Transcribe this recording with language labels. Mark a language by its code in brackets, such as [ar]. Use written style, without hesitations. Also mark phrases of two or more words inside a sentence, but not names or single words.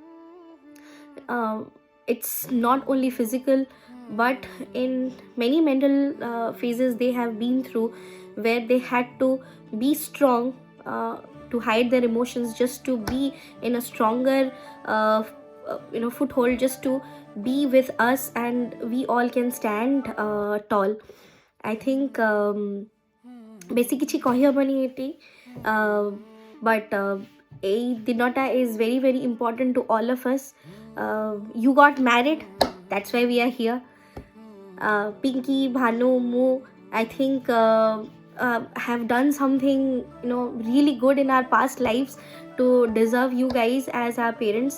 [en] It's not only physical but in many mental phases they have been through, where they had to be strong to hide their emotions, just to be in a stronger foothold, just to be with us, and we all can stand tall. I think [or] ବେଶୀ କିଛି କହିହେବନି ଏଠି, [en] but [bn] এই দিনটা [en] is very very important to all of us. You got married, that's why we are here. Pinky, Bhanu, Mu, I think have done something really good in our past lives to deserve you guys as our parents.